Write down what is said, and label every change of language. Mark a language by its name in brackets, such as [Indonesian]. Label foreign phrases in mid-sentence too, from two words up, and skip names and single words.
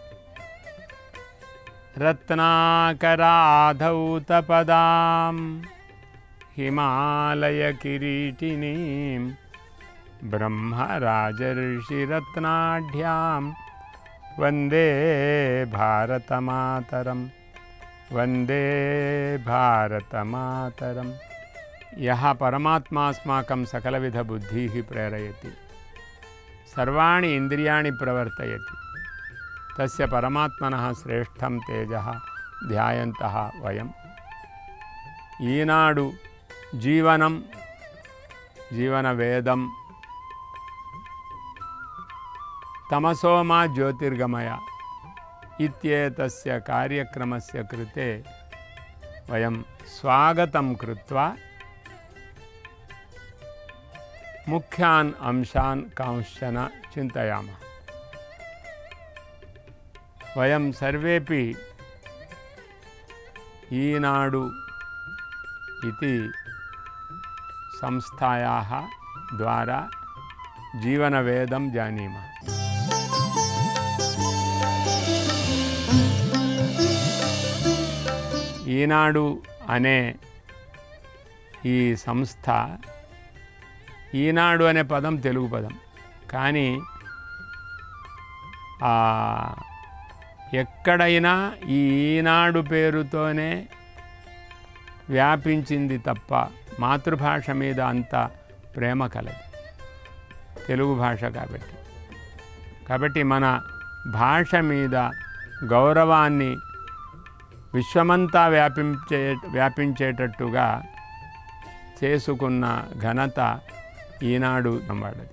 [Sanskrit] रत्नाकराधौतपदां हिमालयकिरीटिनीं ब्रह्मराजर्षिरत्नाढ्यां वन्दे भारतमातरम् वन्दे भारतमातरम्। यः परमात्मा अस्माकं सकलविधबुद्धिः प्रेरयति सर्वाणि इन्द्रियाणि प्रवर्तयति तस्य परमात्मनः श्रेष्ठं तेजः ध्यायन्तः वयम्। ఈనాడు జీవనవేదం తమసోమా జ్యోతిర్గమయ ఇత్యేతస్య కార్యక్రమస్య కృతే వయం స్వాగతం కృత్వా ముఖ్యాన్ అంశాన్ కాంశ్చన చింతయామः। వయం సర్వేపి ఈనాడు इति संस्थायाः द्वारा जीवनवेदं जानीमः। [Telugu] ఈనాడు అనే ఈ సంస్థ ఈనాడు అనే పదం తెలుగు పదం కానీ ఎక్కడైనా ఈ ఈనాడు పేరుతోనే వ్యాపించింది తప్ప మాతృభాష మీద అంత ప్రేమ కలదు తెలుగు భాష కాబట్టి మన భాష మీద గౌరవాన్ని విశ్వమంతా వ్యాపించేటట్టుగా చేసుకున్న ఘనత ఈనాడు వాడది।